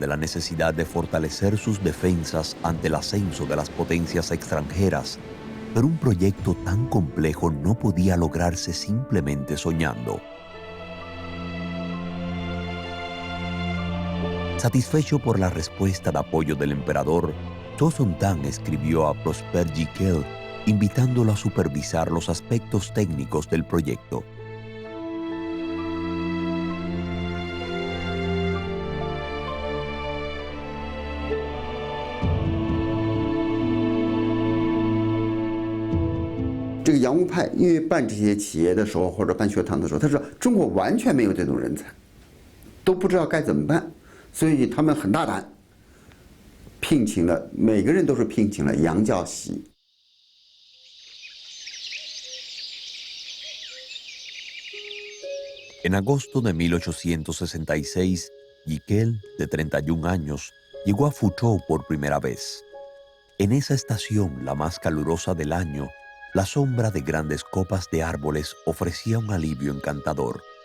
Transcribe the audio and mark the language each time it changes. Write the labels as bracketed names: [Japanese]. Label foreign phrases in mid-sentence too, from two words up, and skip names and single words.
[Spanish] la necesidad de fortalecer sus defensas ante el ascenso de las potencias extranjeras, pero un proyecto tan complejo no podía lograrse simplemente soñando. Satisfecho por la respuesta de apoyo del emperador, Zhou Zontang escribió a Prosper Giquel invitándolo a supervisar los aspectos técnicos del proyecto. [Chinese] 这个洋务派因为办这些企业的时候或者办学堂的时候，他说中国完全没有这种人才，都不知道该怎么办，所以他们很大胆，聘请了每个人都是聘请了洋教习。 [Spanish] En agosto de 1866, Giquel, de 31 años, llegó a Fuzhou por primera vez. En esa estación, la más calurosa del año, la sombra de grandes copas de árboles ofrecía un alivio encantador.